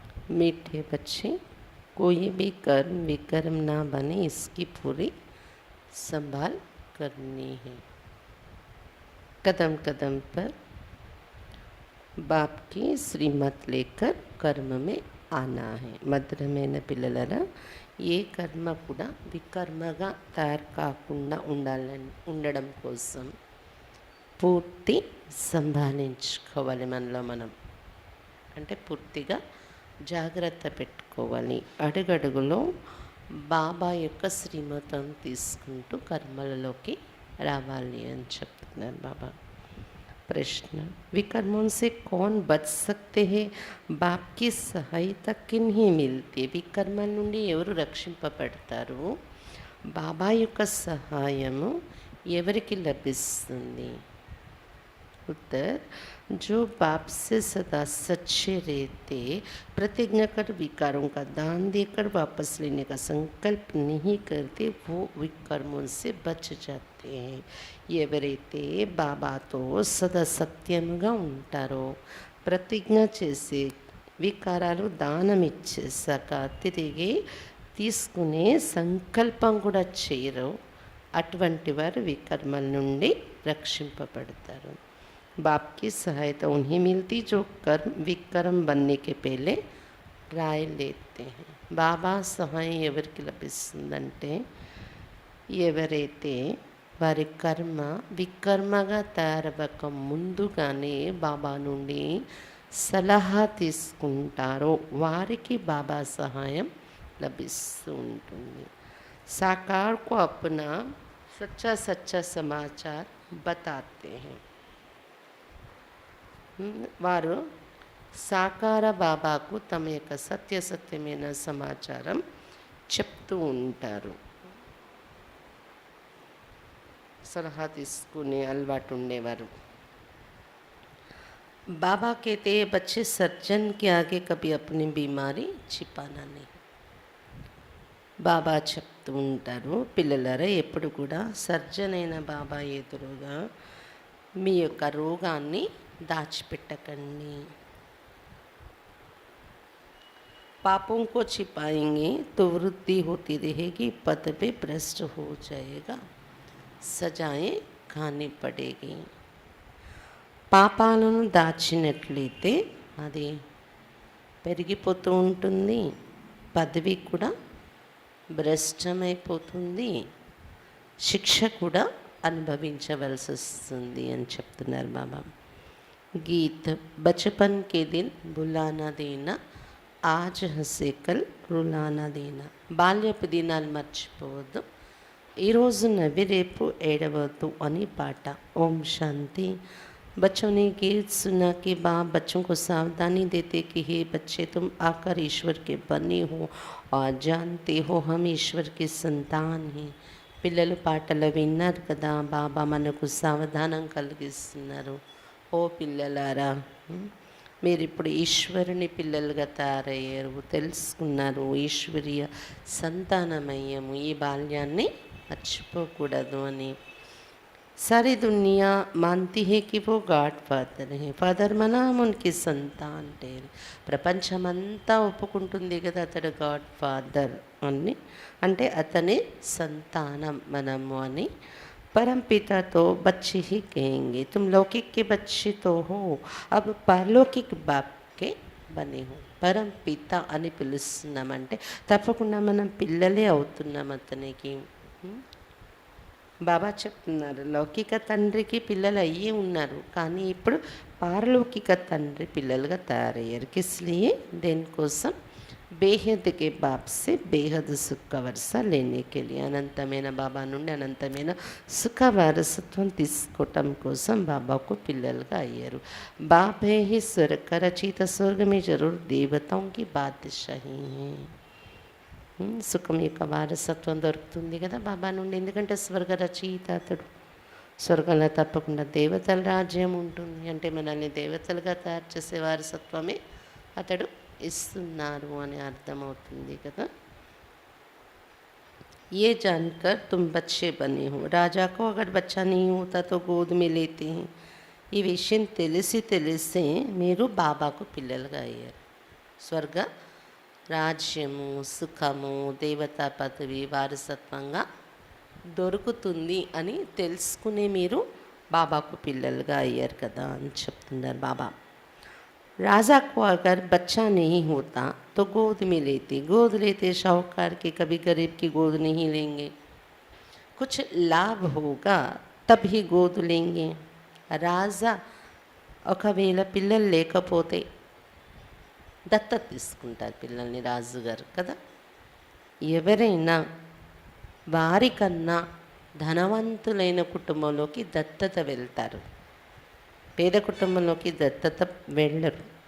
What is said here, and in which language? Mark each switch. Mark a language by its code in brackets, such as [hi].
[hi] मीठे बच्चे, कोई भी कर्म विकर्म ना बने इसकी पूरी संभाल करनी है। कदम कदम पर बाप की श्रीमत लेकर कर्म में आना है. [te] మధురమైన పిల్లలరా, ఏ కర్మ కూడా వికర్మగా తయారు కాకుండా ఉండడం కోసం పూర్తి సంభాలించుకోవాలి. మనలో మనం అంటే పూర్తిగా జాగ్రత్త పెట్టుకోవాలి. అడుగడుగులో బాబా యొక్క శ్రీమతం తీసుకుంటూ కర్మలలోకి రావాలి అని చెప్తున్నారు బాబా. [hi] प्रश्न, विकर्मों से कौन बच सकते हैं? बाप की सहायता किन्हीं मिलती है? [te] వికర్మల నుండి ఎవరు రక్షింపబడతారు? బాబా యొక్క సహాయము ఎవరికి లభిస్తుంది? [hi] उत्तर, जो बाप से सदा सच्चे रहते, प्रतिज्ञा कर विकारों का दान देकर वापस लेने का संकल्प नहीं करते, वो विकर्मों से बच जाते हैं. [te] ఎవరైతే బాబాతో సదా సత్యముగా ఉంటారో, ప్రతిజ్ఞ చేసి వికారాలు దానం ఇచ్చేసాక తిరిగి తీసుకునే సంకల్పం కూడా చేయరు, అటువంటి వారు వికర్మల నుండి రక్షింపబడతారు. [hi] बाप की सहायता उन्हें मिलती जो कर्म विकर्म बनने के पहले राय लेते हैं. [te] బాబా సహాయం ఎవరికి లభిస్తుందంటే, ఎవరైతే వారి కర్మ వికర్మగా తయారవ్వక ముందుగానే బాబా నుండి సలహా తీసుకుంటారో వారికి బాబా సహాయం లభిస్తూ ఉంటుంది. [hi] साकार को अपना सच्चा सच्चा समाचार बताते हैं. [te] వారు సాకార బాబాకు తమ యొక్క సత్యమైన సమాచారం చెప్తూ ఉంటారు. సలహా తీసుకునే అలవాటు ఉండేవారు. [hi] బాబా कहते हैं बच्चे सर्जन के आगे कभी अपनी बीमारी छिपाना नहीं. [te] బాబా చెప్తూ ఉంటారు, పిల్లలారా ఎప్పుడు కూడా సర్జన్ అయిన బాబా ఎదురుగా మీ యొక్క రోగాన్ని दाचपिटकन्नी. [hi] पापों को छिपाएंगे तो वृद्धि होती रहेगी, पद पे भ्रष्ट हो जाएगा, सजाएं खानी पड़ेगी. [te] పాపాలను దాచినట్లయితే అది పెరిగిపోతూ ఉంటుంది, పదవి కూడా భ్రష్టమైపోతుంది, శిక్ష కూడా అనుభవించవలసి వస్తుంది అని చెప్తున్నారు బాబా. [hi] गीत, बचपन के दिन बुलाना देना, आज हंसे कल रुलाना देना. [te] బాల్యపు దినాలు మర్చిపోవద్దు, ఈరోజు నవ్వి రేపు ఏడవద్దు అని పాట. ఓం శాంతి. [hi] बच्चों ने गीत सुना कि बाप बच्चों को सावधानी देते कि हे बच्चे, तुम आकर ईश्वर के बने हो और जानते हो हम ईश्वर के संतान हैं. [te] పిల్లలు పాటలు విన్నారు కదా, బాబా మనకు సావధానం కలిగిస్తున్నారు. ఓ పిల్లలారా, మీరు ఇప్పుడు ఈశ్వరుని పిల్లలుగా తయారయ్యారు, తెలుసుకున్నారు ఈశ్వరీయ సంతానమయ్యము, ఈ బాల్యాన్ని మర్చిపోకూడదు అని. [hi] सारी दुनिया मानती है कि वो गॉड फादर है. [te] फादర్ మనం ఉనికి సంతాన్ టేరు. ప్రపంచమంతా ఒప్పుకుంటుంది కదా అతడు గాడ్ ఫాదర్ అని, అంటే అతని సంతానం మనము అని. [hi] परम पिता तो बच्चे ही कहेंगे, तुम लौकिक के बच्चे तो हो, अब पारलौकिक बाप के बने हो. [te] పరం పిత అని పిలుస్తున్నామంటే తప్పకుండా మనం పిల్లలే అవుతున్నాం అతనికి. బాబా చెప్తున్నారు, లౌకిక తండ్రికి పిల్లలు అయ్యి ఉన్నారు, కానీ ఇప్పుడు పారలౌకిక తండ్రి పిల్లలుగా తయారయ్యారు. [hi] కిస్లియే [te] దేనికోసం? [hi] బేహద్ కే బాప్ సే బేహద్ సుఖ వరస లేనే కే లియే, [te] అనంతమైన బాబా నుండి అనంతమైన సుఖ వారసత్వం తీసుకోవటం కోసం బాబాకు పిల్లలుగా అయ్యారు. [hi] బాబే హి స్వర్గ రచయిత, స్వర్గ మే జరూర్ దేవతాం కి బాద్షాహీ హై. [te] సుఖం యొక్క వారసత్వం దొరుకుతుంది కదా బాబా నుండి, ఎందుకంటే స్వర్గ రచయిత అతడు. స్వర్గంలో తప్పకుండా దేవతల రాజ్యం ఉంటుంది, అంటే మనల్ని దేవతలుగా తయారు చేసే వారసత్వమే అతడు ఇస్తున్నారు అని అర్థమవుతుంది కదా. [hi] ये जानकर तुम बच्चे बने हो। राजा को अगर बच्चा नहीं होता तो गोद में लेते हैं। [te] ఈ విషయం తెలిసి తెలిసే మీరు బాబాకు పిల్లలుగా అయ్యారు. స్వర్గ రాజ్యము, సుఖము, దేవతా పదవి వారసత్వంగా దొరుకుతుంది అని తెలుసుకునే మీరు బాబాకు పిల్లలుగా అయ్యారు కదా అని చెప్తున్నారు బాబా. [hi] राजा को अगर बच्चा नहीं होता तो गोद में लेते, गोद लेते साहूकार के, कभी गरीब की गोद नहीं लेंगे. कुछ लाभ होगा तब ही गोद लेंगे. [te] రాజా ఒకవేళ పిల్లలు లేకపోతే దత్తత తీసుకుంటారు పిల్లల్ని రాజుగారు కదా. ఎవరైనా వారికన్నా ధనవంతులైన కుటుంబంలోకి దత్తత వెళ్తారు, పేద కుటుంబంలోకి దత్తత వెళ్ళరు.